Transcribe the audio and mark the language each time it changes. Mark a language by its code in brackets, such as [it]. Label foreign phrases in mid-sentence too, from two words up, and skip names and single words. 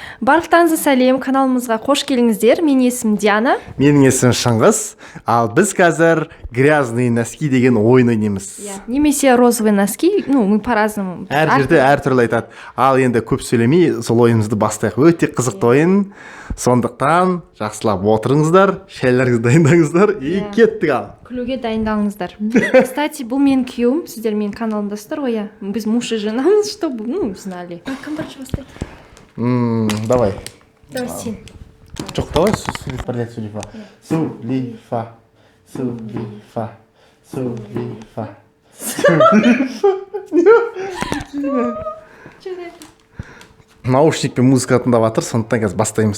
[kk] Барлықтарыңызға сәлем, каналымызға қош келдіңіздер. Менің есімім Диана. Менің есімім Шыңғыс. Ал біз қазір [ru] грязные носки [kk] деген ойын ойнаймыз. [ru] Немесе розовый носки, мы по-разному. [kk] Әр жерде әртүрлі айтады. Ал енді көп сөйлемей, сол ойынымызды бастайық. Өте қызықты ойын. Сондықтан жақсылап отырыңыздар, шайларыңызды дайындаңыздар и кеттік ал. Күлуге дайындалыңыздар. Кстати, бұл менің күйеуім. Сіздер менің каналымдасыздар ғой, иә. [ru] Біз муж и женамыз, чтобы, знали. [kk] Кім бірінші бастайды? [ru] Давай. [kk] Давай сен. Жоқ, давай бірлет Сулифа. Сулифа. Сулифа. Сулифа. Наушникпен музыка тыңдап жатыр, сондықтан қазір бастаймыз.